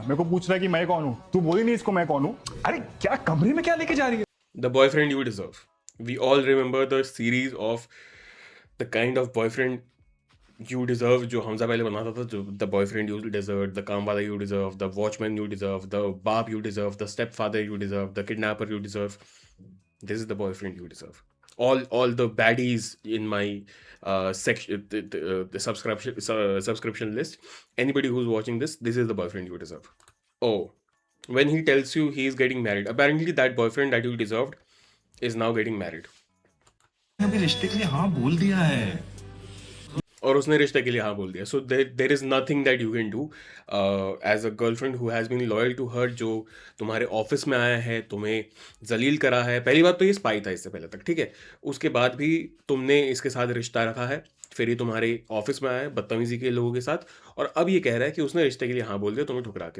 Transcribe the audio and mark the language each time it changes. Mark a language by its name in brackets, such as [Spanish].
[Hindi] मेरे को पूछ रहा है कि मैं कौन हूँ. तू बोली नहीं इसको मैं कौन हूँ. अरे क्या कमरे में क्या लेके जा रही है? [English] The boyfriend you deserve. We all remember the series of the kind of boyfriend you deserve [Hindi] जो हमजा पहले बनाता था. [English] जो the boyfriend you deserve, the kaam wala you deserve, the watchman you deserve, the baap you deserve, the stepfather you deserve, the kidnapper you deserve. This is the boyfriend you deserve. All the baddies in my section, the subscription list. Anybody who's watching this is the boyfriend you deserve. Oh, when he tells you he is getting married, apparently that boyfriend that you deserved is now getting married. [Hindi] अभी रिश्ते के लिए हाँ बोल दिया है. और उसने रिश्ते के लिए हाँ बोल दिया. [English] so there is nothing that you can do as a girlfriend who has been loyal to her, [Hindi] जो तुम्हारे ऑफिस में आया है, तुम्हें जलील करा है. पहली बात तो ये स्पाई था इससे पहले तक, ठीक है. उसके बाद भी तुमने इसके साथ रिश्ता रखा है, फिर ये तुम्हारे ऑफिस में आया है बदतमीजी के लोगों के साथ, और अब ये कह रहा है कि उसने रिश्ते के लिए हाँ बोल दिया तुम्हें ठुकरा के.